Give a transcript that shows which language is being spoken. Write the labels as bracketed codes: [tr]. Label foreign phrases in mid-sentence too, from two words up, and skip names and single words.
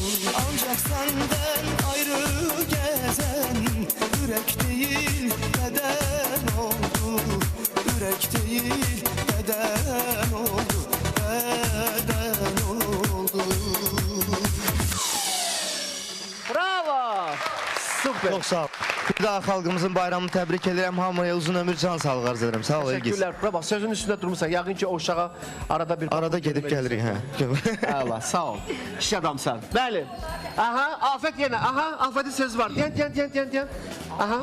[tr] Ancak senden ayrı gezen yürek değil beden oldu, yürek değil beden oldu, beden oldu. Bravo! Super. Çok sağ ol. [az] Bir daha xalqımızın bayramını təbrik edirəm. Hamıya uzun ömür, can sağlığı arz edirəm. Sağ ol Elgiz. Təşəkkürlər. Bura bax, sözün üstündə durmuşsan. Yəqin ki, o uşağa arada bir... Arada gedib gəlirik, hə. Allah, sağ ol. Kişi adamsan. Bəli. Aha, Afət yenə. Aha, Afətin sözü var. Deyən. Aha.